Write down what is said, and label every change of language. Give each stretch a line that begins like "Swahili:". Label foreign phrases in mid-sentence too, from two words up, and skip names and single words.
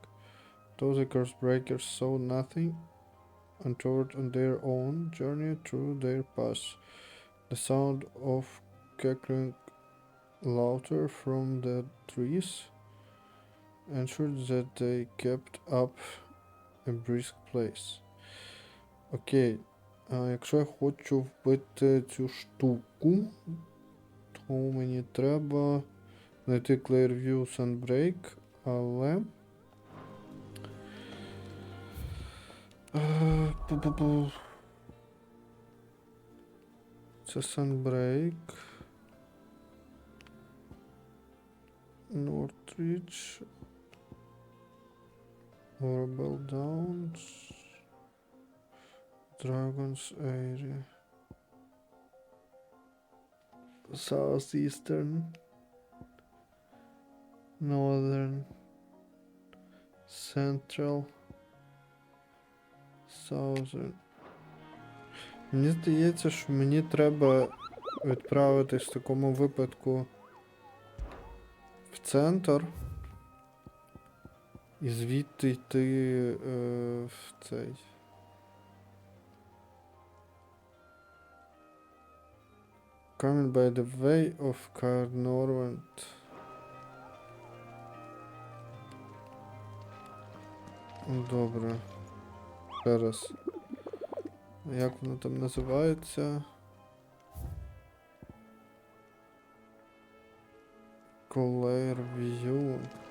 English: Though the curse breakers saw nothing, and toward on their own journey through their pass, the sound of cackling laughter from the trees ensured that they kept up a brisk pace.
Ukrainian: Окей, якщо я хочу вбити цю штуку, то мені треба знайти Clearview Sunbreak, але це Sunbreak, Northridge, Orabel Downs, Dragon's Area, Southeastern, Northern, Central, Southern. Мені здається, що мені треба відправитись в такому випадку в центр і звідти йти в цей.
English: Coming by the way of Caer Norvent.
Ukrainian: Добре. Ще раз. Як воно там називається? Clearview.